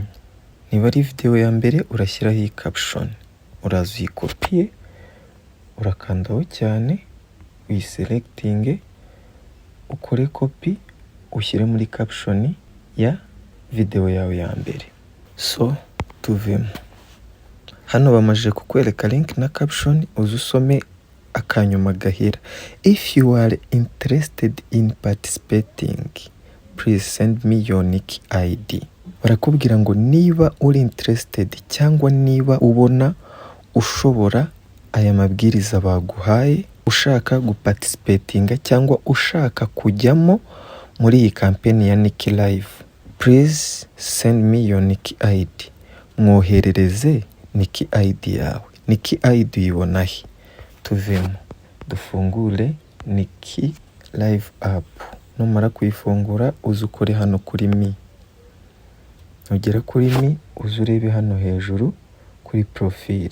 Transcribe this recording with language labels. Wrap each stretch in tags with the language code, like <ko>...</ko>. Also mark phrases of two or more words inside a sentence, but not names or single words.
<rw>Niba ari video ya mbere urashyiraho iyi caption, uraza uyikopiye, urakandaho cyane, uyiselectinge, ukore copy, ushyire muri caption ya video yawe ya mbere. So tuvemo. Hano bamaje kukwereka link na caption, uzusome akanyuma gahera.</rw> <en>If you are interested in participating, please send me your unique ID.</en> <rw>Barakubwira ngo niba uri interested cyangwa niba ubona ushobora aya mabwiriza baguhaye, ushaka guparticipatinga cyangwa ushaka kujyamo muri iyi campaign ya Nick Live,</rw> <en>please send me your unique ID.</en> <rw>Mwoherereze Nick ID yawe. Nick ID uyibona he? Tuvemo dufungure Nick Live app. Numara kuyifungura uzukore hano kuri mi. Ugera kuri mi uzurebe hano hejuru kuri profile.</rw>